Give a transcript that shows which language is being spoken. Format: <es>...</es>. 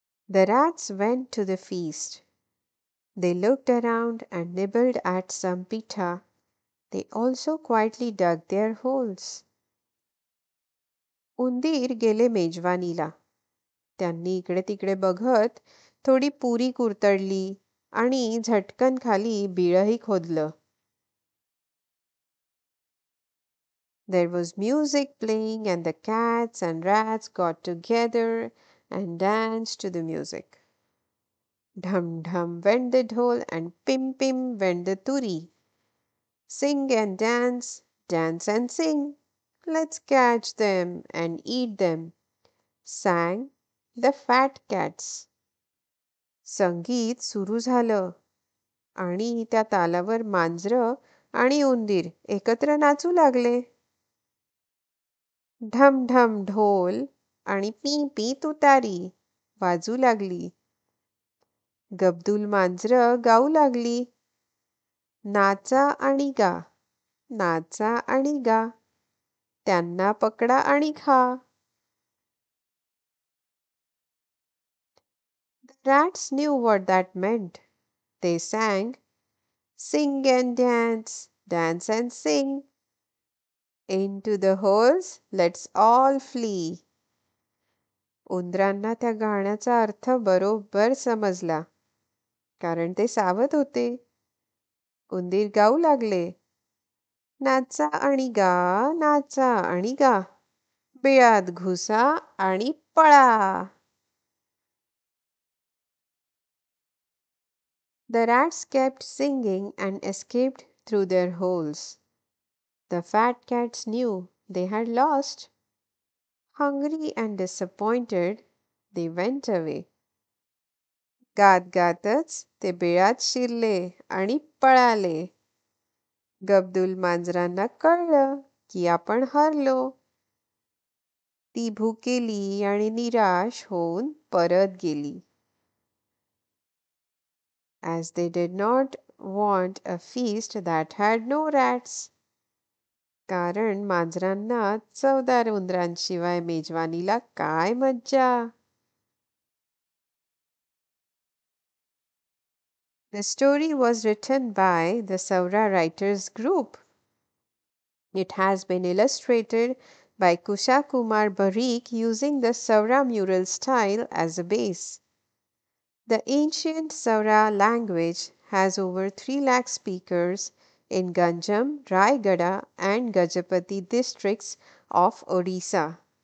<en>The rats went to the feast. They looked around and nibbled at some pitha. They also quietly dug their holes.</en> <mr>उंदीर गेले मेजवानीला. त्यांनी इकडे तिकडे बघत थोडी पुरी कुरतडली आणि झटकन खाली बिळही खोदलं.</mr> <en>There was music playing, and the cats and rats got together and danced to the music. Dhum dhum went the dhol, and pim pim went the turi. Sing and dance, dance and sing. Let's catch them and eat them, sang the fat cats.</en> <mr>संगीत सुरू झालं आणि त्या तालावर मांजरं आणि उंदीर एकत्र नाचू लागले. ढम ढम ढोल आणि पी पी तुतारी वाजू लागली. गब्दूल मांजरं गाऊ लागली. नाचा आणि गा, नाचा आणि गा, त्यांना पकडा आणि खा.</mr> <en>The rats knew what that meant. They sang, sing and dance, dance and sing. Into the holes, let's all flee.</en> <mr>उंदरांना त्या गाण्याचा अर्थ बरोबर समजला, कारण ते सावध होते. उंदीर गाऊ लागले, नाचा आणि गा, नाचा आणि गा, बिळात घुसा आणि पळा.</mr> <en>The rats kept singing and escaped through their holes. The fat cats knew they had lost. Hungry and disappointed, they went away.</en> <mr>गात गातच ते बिळात शिरले आणि पळाले. गब्दूल मांजरांना कळलं की आपण हरलो. ती भुकेली आणि निराश होऊन परत गेली.</mr> <en>As they did not want a feast that had no rats.</en> <mr>कारण मांजरांना चवदार उंदरांशिवाय मेजवानीला काय मज्जा.</mr> <en>The story was written by the Saura Writers Group. It has been illustrated by Kusha Kumar Barik using the Saura mural style as a base. The ancient Saura language has over 3 lakh speakers in Ganjam, Raigada, and Gajapati districts of Odisha.</en>